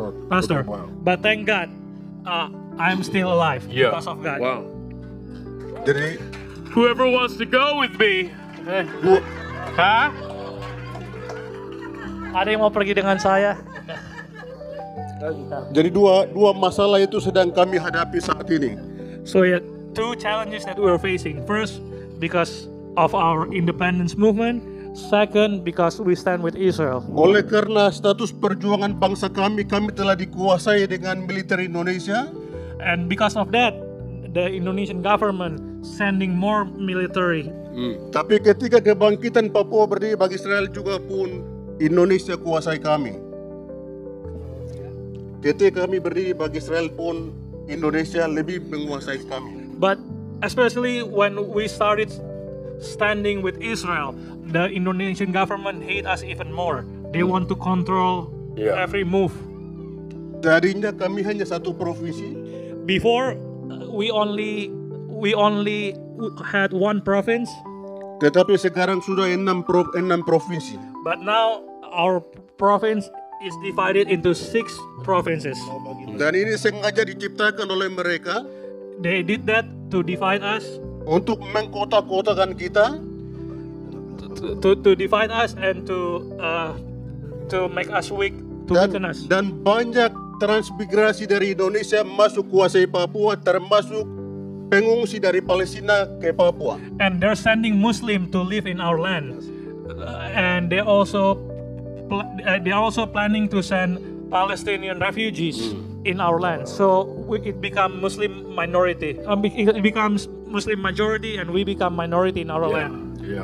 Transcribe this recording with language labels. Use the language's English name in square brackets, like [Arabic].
[English] Pastor, but thank God, I'm still alive because of God. Wow. [Indonesian] Jadi [English] Whoever wants to go with me, huh? [Indonesian] Ada yang mau pergi dengan saya? Jadi dua masalah itu sedang kami hadapi saat ini. [English] So yeah, two challenges that we are facing. First, because of our independence movement. Second, because we stand with Israel. [Indonesian] Oleh karena status perjuangan bangsa kami telah dikuasai dengan militer Indonesia. And because of that, the Indonesian government sending more military. Tapi ketika kebangkitan Papua berdiri bagi Israel juga pun Indonesia kuasai kami. Ketika kami berdiri bagi Israel pun Indonesia lebih menguasai kami. [English] But especially when we started standing with Israel, the Indonesian government hate us even more. They want to control every move. [Indonesian] Tadinya kami hanya satu provinsi. [English] Before, we only had one province. [Indonesian] Tetapi sekarang sudah 6 provinsi. [English] But now our province is divided into 6 provinces. [Indonesian] Dan ini sengaja diciptakan oleh mereka [English] They did that to divide us, [Indonesian] untuk mengkotak-kotakan kita, [English] to divide us, and to make us weak, to weaken us. [Indonesian] dan banyak transmigrasi dari Indonesia masuk kuasai Papua, termasuk pengungsi dari Palestina ke Papua. [English] And they're sending Muslim to live in our land, and they are also planning to send Palestinian refugees in our land. So it becomes Muslim minority. It becomes Muslim majority, and we become minority in our land.